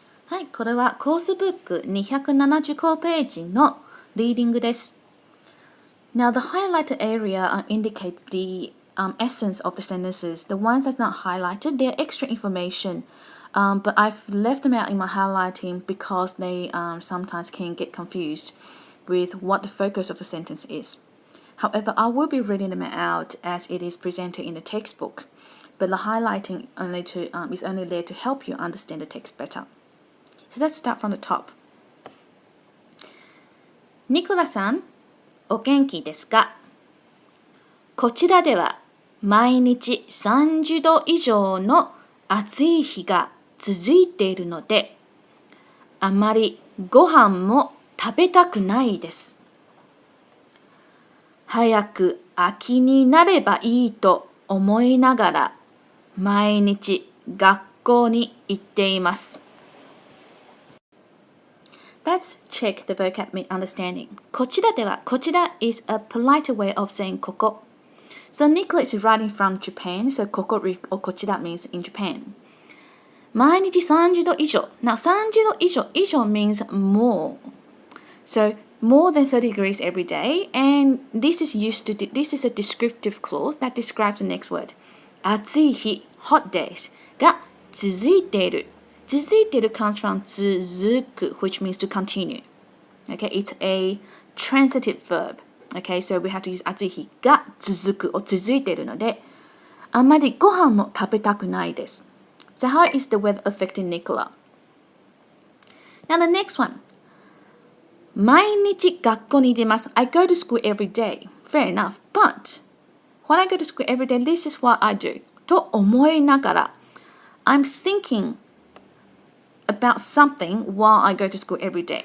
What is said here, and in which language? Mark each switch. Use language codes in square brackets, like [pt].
[ja] はい、これはコースブック275ページのリーディングです。 [en] Now, the highlighted area indicates the essence of the sentences. The ones that's not highlighted, they're extra information, but I've left them out in my highlighting because they sometimes can get confused with what the focus of the sentence is. However, I will be reading them out as it is presented in the textbook, but the highlighting is only there to help you understand the text better.So let's start from the top. [ja] ニコラさん、お元気ですか？こちらでは毎日30度以上の暑い日が続いているので、あまりご飯も食べたくないです。早く秋になればいいと思いながら、毎日学校に行っています。 [en] Let's check the vocab understanding. [ja] こちらでは、 [en] こちら is a polite way of saying ここ。 So Nicholas is writing from Japan, so ここ or こちら means in Japan. [ja] 毎日30度以上。 [en] Now 30度以上、以上 means more. So more than 30 degrees every day, and this is a descriptive clause that describes the next word. [ja] 暑い日、 [en] hot days [ja] が続いている。 [en] 続いている comes from 続く which means to continue. Okay, it's a transitive verb. Okay, so we have to use [ja] 暑い日が続く or 続いているので、あまりご飯も食べたくないです。 [en] So how is the weather affecting Nicola? Now the next one. [ja] 毎日学校に出ます。 [en] I go to school every day. Fair enough. But when I go to school every day, this is what I do. [ja] と思いながら [en] I'm thinking about something while I go to school every day.